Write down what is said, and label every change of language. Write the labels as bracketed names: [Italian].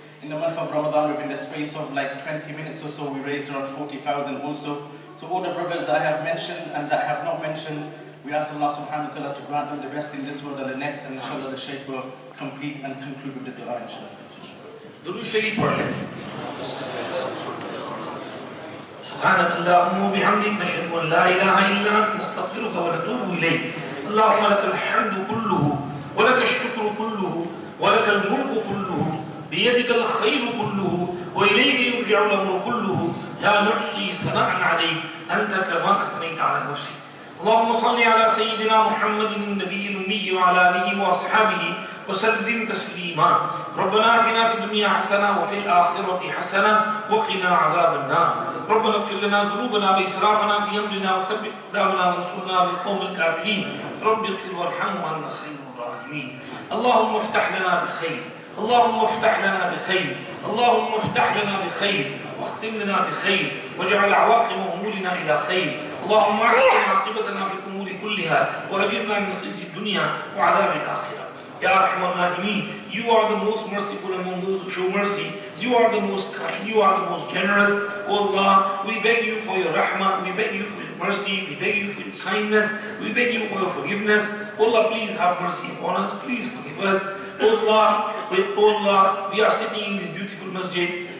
[English] In the month of Ramadan, within the space of like 20 minutes or so, we raised around 40,000 also. So all the brothers that I have mentioned and that I have not mentioned, we ask Allah subhanahu wa ta'ala to grant them the best in this world and the next, and inshallah the Sheikh will complete and conclude with the dua, inshallah. [Hindi] Durood Sharif पढ़ लें. [Arabic] سبحانك اللهم وبحمدك نشهد أن لا إله إلا أنت نستغفرك ونتوب إليك. اللهم لك الحمد كله ولك الشكر كله ولك الملك كله بيدك الخير كله وإليك يرجع الأمر كله لا نحصي ثناء عليك أنت كما أثنيت على نفسك. اللهم صل على سيدنا محمد النبي الأمي وعلى آله وأصحابه وسلم تسليما. ربنا آتنا في الدنيا حسنة وفي الآخرة حسنة وقنا عذاب النار. ربنا اغفر لنا ذنوبنا وإسرافنا في أمرنا وثبت أقدامنا وانصرنا على القوم الكافرين. رب اغفر وارحم وأنت خير الراحمين. اللهم افتح لنا بخير، اللهم افتح لنا بخير، اللهم افتح لنا بخير واختم لنا بخير واجعل عواقب أمورنا إلى خير. اللهم أحسن عاقبتنا في الأمور كلها وأجرنا من خزي الدنيا وعذاب الآخرة. [English] Ya Rahman Raheem, you are the most merciful among those who show mercy. You are the most kind, you are the most generous. Oh Allah, we beg you for your rahmah, we beg you for your mercy, we beg you for your kindness, we beg you for your forgiveness. Oh Allah, please have mercy upon us, please forgive us. Oh Allah, we are sitting in this beautiful masjid.